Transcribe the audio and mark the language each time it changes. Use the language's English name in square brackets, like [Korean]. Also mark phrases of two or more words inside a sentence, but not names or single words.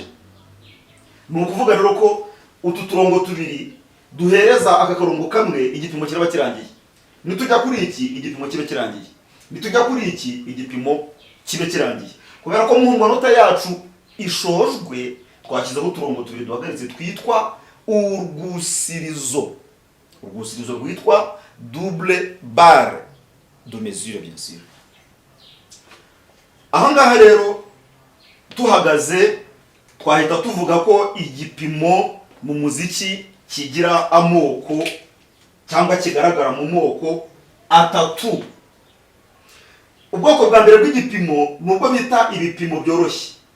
[Kinyarwanda] Ni ukuvuga rero ko utu turongo tubiri duhereza aka karongo kamwe igipimo kiraba kirangiye. Nitujya kuri iki igipimo kibe kirangiye. Nitujya kuri iki igipimo kibe kirangiye. Kubera ko mu manota yacu ishojwe twashyizeho uturongo tubiri duhagaritse twitwa urwusirizo. Urwusirizo rwitwa [French] double barre de mesure bien sûr. [Kinyarwanda] Aha ngaha rero tuhagaze twahita tuvuga ko igipimo mu muziki kigira amoko cyangwa kigaragara mu moko atatu. Ubwoko bwa mbere bw'igipimo nubwo bita ibipimo byoroshye.